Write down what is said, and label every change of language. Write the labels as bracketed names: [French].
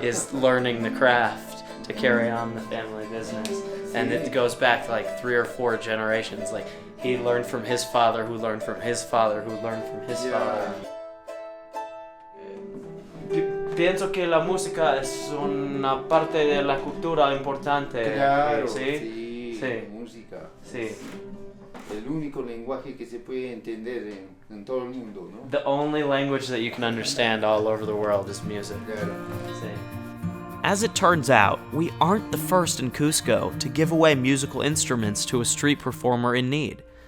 [English] is learning the craft to carry on the family business. And it goes back to like 3 or 4 generations. Like he learned from his father, who learned from his father, who learned from his father. [Spanish] Pienso que la música es una parte de la cultura importante. Claro, ¿sí? Sí. Música. Sí. El único lenguaje que se puede entender en todo el mundo, ¿no? [English] The only language that you can understand all over the world is music. [Spanish] Claro. Sí. [English] As it turns out, we aren't the first in Cusco to give away musical instruments to a street performer in need.